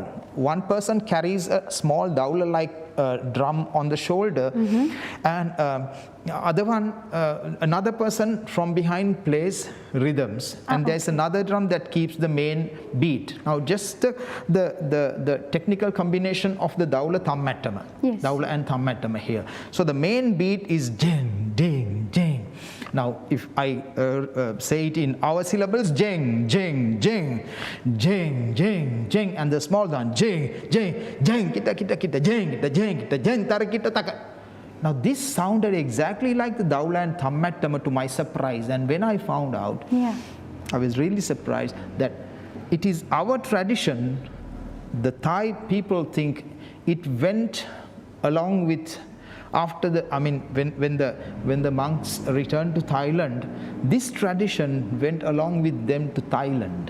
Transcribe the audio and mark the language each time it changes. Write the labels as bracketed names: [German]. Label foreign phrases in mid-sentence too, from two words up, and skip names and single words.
[English] One person carries a small Daula-like drum on the shoulder, and another person from behind plays rhythms, and there's another drum that keeps the main beat. Now just the technical combination of the Daula Thammattama, Daula and Thammattama here. So the main beat is jing, ding, jing. Now if I say it in our syllables, jing, jing, jing, jing, jing, jing, and the small one, jing, jing, jing, kita, kita, kita, jing, kita, jing, kita, jing, tara, kita, taka. Now this sounded exactly like the Daula and Thammattama to my surprise, and when I found out, I was really surprised that it is our tradition. The Thai people think it went along with after the, I mean, when the monks returned to Thailand, this tradition went along with them to Thailand.